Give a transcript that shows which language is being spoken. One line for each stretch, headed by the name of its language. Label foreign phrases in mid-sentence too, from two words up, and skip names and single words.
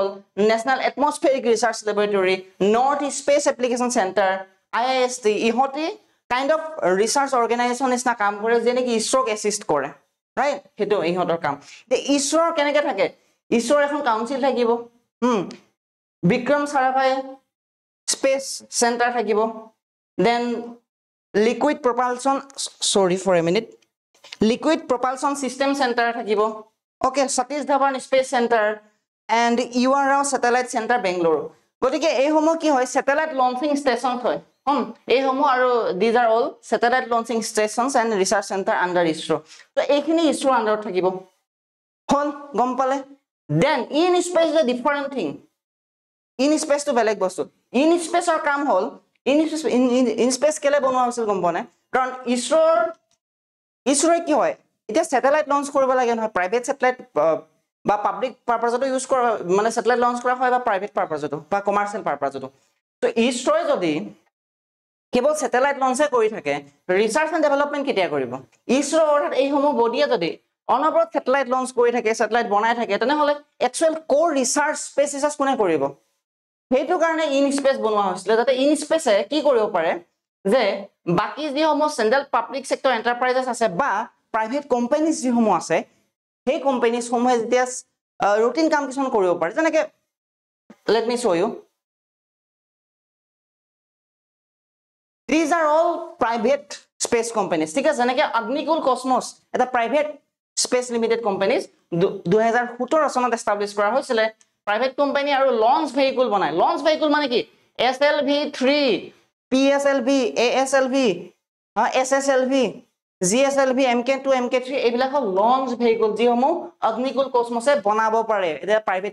Assamese: নেশ্যনেল এটমস্ফিয়াৰিক ৰিচাৰ্চ লেবৰেটৰী নৰ্থ ইষ্ট স্পেচ এপ্লিকেশ্যন চেণ্টাৰ IIST ইহঁতে
English: kind of research organisation
Assamese: নিচিনা কাম কৰে যেনেকৈ ইছৰোক এছিষ্ট কৰে ৰাইট সেইটো ইহঁতৰ কাম ইছৰোৰ কেনেকৈ থাকে ইছৰোৰ এখন কাউন্সিল থাকিব বিক্ৰম সাৰাভাই স্পেচ চেণ্টাৰ থাকিব দেন
English: liquid propulsion
Assamese: লিকুইড প্ৰপালচন চিষ্টেম চেণ্টাৰ থাকিব
English: Okay, Satish Dhawan Space Center and UR Rao Satellite Center Bangalore.
Assamese: গতিকে এই সমূহ কি হয়
English: satellite launching station
Assamese: হয় এই সমূহ আৰু
English: these are all satellite launching stations and research center under ISRO
Assamese: তো এইখিনি ISRO আন্ডাৰত থাকিব হল গম পালে
English: then in space is a different thing in space
Assamese: to বেলেগ বস্তু in space ৰ কাম হল in space কেলে বনোৱা হৈছিল গম পোৱা নাই কাৰণ ইছৰোৰ কি হয় এটা স্যাটেলাইট লঞ্চ কৰিব লাগে নহয়
English: private satellite
Assamese: বা পাব্লিক পাৰপাজতো ইউজ কৰা মানে
English: satellite launch
Assamese: কৰা হয় বা প্ৰাইভেট পাৰপাজতো বা
English: commercial purpose
Assamese: তো ইছৰোই যদি কেৱল স্যাটেলাইট লঞ্চে কৰি থাকে
English: research and development
Assamese: কেতিয়া কৰিব ইছৰো অৰ্থাৎ এই সমূহ বডিয়ে যদি অনবৰত
English: satellite launch
Assamese: কৰি থাকে স্যাটেলাইট বনাই থাকে তেনেহলে
English: actual core research space research
Assamese: কোনে কৰিব সেইটো কাৰণে ইন স্পেচ বনোৱা হৈছিল যাতে ইন স্পেচে কি কৰিব পাৰে যে বাকি যি সমূহ
English: central public sector enterprises
Assamese: আছে বা
English: private companies
Assamese: যি সমূহ আছে সেই কোম্পানীজ সমূহে যেতিয়া ৰুটিন কাম কিছুমান কৰিব পাৰে যেনেকৈ
English: let me show you these are all private space companies
Assamese: ঠিক আছে যেনেকৈ Agnikul Cosmos এটা
English: private space limited companies
Assamese: 2017 চনত এষ্টাব্লিছ কৰা হৈছিল
English: private company
Assamese: আৰু
English: launch vehicle
Assamese: বনায় লঞ্চ ভেহিকল মানে কি SLV3 PSLV ASLV SSLV GSLV MK2 MK3 এইবিলাক হল
English: launch vehicle
Assamese: যিসমূহ Agnikul Cosmose বনাব পাৰে এটা প্ৰাইভেট